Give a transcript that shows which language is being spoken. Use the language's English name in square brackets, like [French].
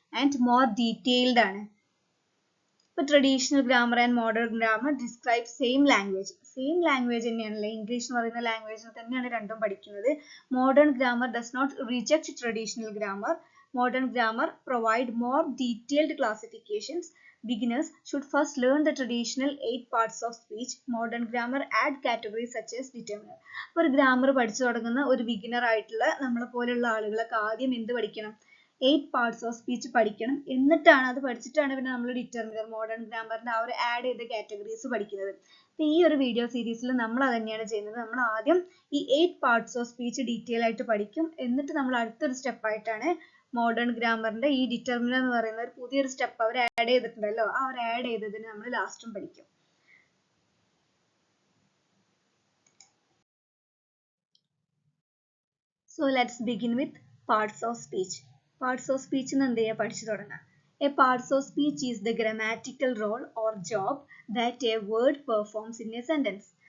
[English] And more detailed ആണ്. ഇപ്പൊ traditional grammar and modern grammar describe same language. [Malayalam] Same language തന്നെയാണല്ലേ, English എന്ന് പറയുന്ന ലാംഗ്വേജിൽ തന്നെയാണ് രണ്ടും പഠിക്കുന്നത്. [English] Modern grammar does not reject traditional grammar. Modern grammar provide more detailed classifications. Beginners should first learn the traditional 8 parts of speech. Modern grammar add categories such as determiner. [Malayalam] അപ്പോൾ ഒരു grammar പഠിച്ചു തുടങ്ങുന്ന ഒരു ബിഗിനർ ആയിട്ടുള്ള നമ്മളെ പോലെയുള്ള ആളുകളൊക്കെ ആദ്യം എന്ത് പഠിക്കണം, 8 parts of speech പഠിക്കണം. എന്നിട്ടാണ് അത് പഠിച്ചിട്ടാണ് പിന്നെ നമ്മൾ ഡിറ്റർമിനർ മോഡേൺ ഗ്രാമറിന്റെ ആ ഒരു ആഡ് ചെയ്ത കാറ്റഗറീസ് പഠിക്കുന്നത്. അപ്പോൾ ഈ ഒരു വീഡിയോ സീരീസിൽ നമ്മൾ അത് തന്നെയാണ് ചെയ്യുന്നത്. നമ്മൾ ആദ്യം ഈ 8 parts of speech ഡീറ്റെയിൽ ആയിട്ട് പഠിക്കും. എന്നിട്ട് നമ്മൾ അടുത്തൊരു സ്റ്റെപ്പായിട്ടാണ് മോഡേൺ ഗ്രാമറിന്റെ ഈ ഡിറ്റർമിനർ എന്ന് പറയുന്ന ഒരു പുതിയൊരു സ്റ്റെപ്പ് അവർ ആഡ് ചെയ്തിട്ടുണ്ടല്ലോ, ആ ഒരു ആഡ് ചെയ്തതിന് നമ്മൾ ലാസ്റ്റും പഠിക്കും. [English] So let's begin with parts of speech. [Malayalam] Parts of speech എന്ന് എന്ത് ചെയ്യുക, പഠിച്ചു തുടങ്ങാം. [English] A parts of speech is the grammatical role or job that a word performs in a sentence.